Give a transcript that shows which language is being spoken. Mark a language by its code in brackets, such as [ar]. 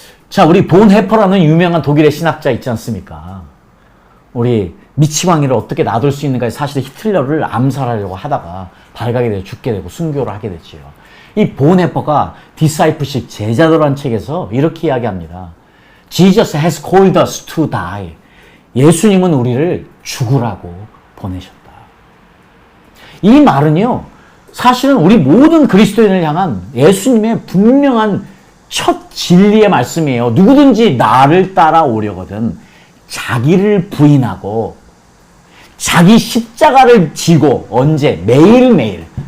[ko] 자, 우리 본 해퍼라는 유명한 독일의 신학자 있지 않습니까? 우리 미치광이를 어떻게 놔둘 수 있는가, 사실 히틀러를 암살하려고 하다가 발각이 되고 죽게 되고 순교를 하게 됐지요. 이 본 해퍼가 디사이플십 제자도란 책에서 이렇게 이야기합니다. [en] Jesus has called us to die. [ko] 예수님은 우리를 죽으라고 보내셨다. 이 말은요, 사실은 우리 모든 그리스도인을 향한 예수님의 분명한 첫 진리의 말씀이에요. 누구든지 나를 따라오려거든 자기를 부인하고 자기 십자가를 지고, 언제? 매일매일.